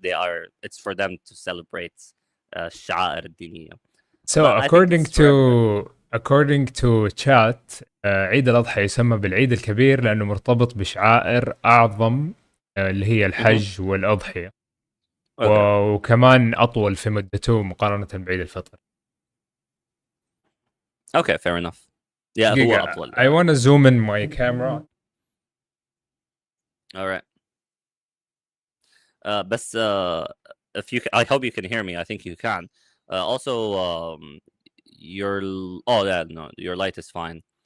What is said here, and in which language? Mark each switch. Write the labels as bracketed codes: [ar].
[en] they are it's for them to celebrate الشعائر الدينيه. So But I think it's for everybody. according to chat [ar] عيد الأضحى يسمى بالعيد الكبير لأنه مرتبط بشعائر أعظم اللي هي الحج والأضحية. [en] Okay. [ar] وكمان أطول في مدته مقارنة بعيد الفطر. [en] Okay, fair enough. Yeah, [ar] هو أطول. [en] I want to zoom in my camera. All right. بس if you I hope you can hear me. I think you can. Also, your light is fine.